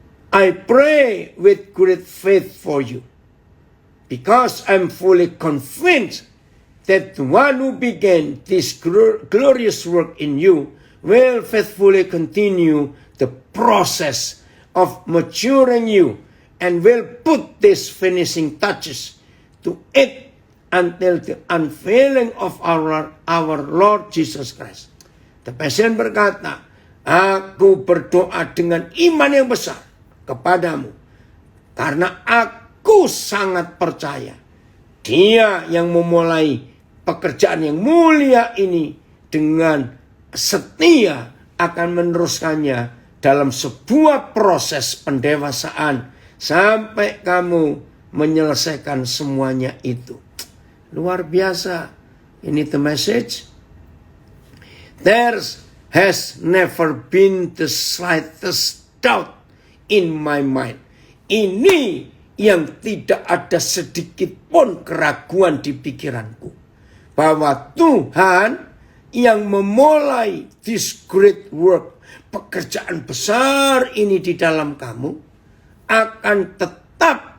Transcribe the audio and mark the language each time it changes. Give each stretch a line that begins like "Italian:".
English: I pray with great faith for you, because I'm fully convinced that the one who began this glorious work in you will faithfully continue the process of maturing you and will put these finishing touches to it until the unveiling of our Lord Jesus Christ.
Indonesian: The Passion berkata, aku berdoa dengan iman yang besar kepadamu, karena aku sangat percaya Dia yang memulai pekerjaan yang mulia ini dengan setia akan meneruskannya dalam sebuah proses pendewasaan sampai kamu menyelesaikan semuanya itu. Luar biasa. Ini the message.
English: There has never been the slightest doubt in my mind.
Indonesian: Ini yang tidak ada sedikit pun keraguan di pikiranku, bahwa Tuhan yang memulai
English: this great work,
Indonesian: pekerjaan besar ini di dalam kamu, akan tetap